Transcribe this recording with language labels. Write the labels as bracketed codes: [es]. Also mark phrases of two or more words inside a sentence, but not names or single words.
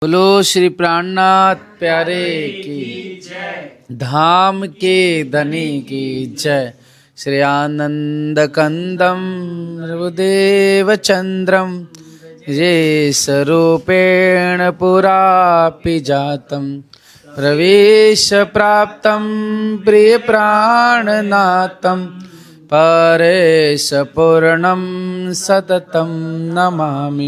[hi] बोलो श्री प्राणनाथ प्यारे की धाम के धनी की जय। [sa] श्री आनंद कंदम प्रभुदेव चंद्रम ये स्वरूपेण पुरापि जातम प्रवेश प्राप्तम प्रिय प्राणनाथम परेश पूर्णम सततम नमामि।